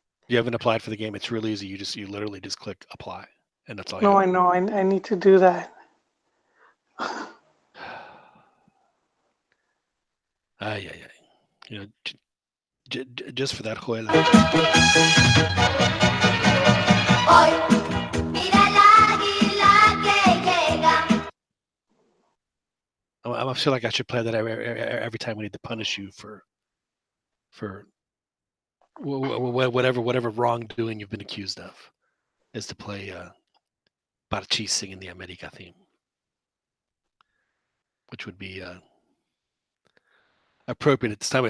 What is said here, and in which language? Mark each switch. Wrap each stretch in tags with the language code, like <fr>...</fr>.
<en>you haven't applied for the game. It's really easy. You literally just click apply, and that's all you No, have. I know. I need to do that. Ay, ay, ay. You know, just for that, Joel,</en> <es>Hoy, mira el águila que llega.</es> <en>I feel like I should play that every time we need to punish you for whatever wrongdoing you've been accused of, is to play Parchis singing the America theme, which would be appropriate at this time.</en>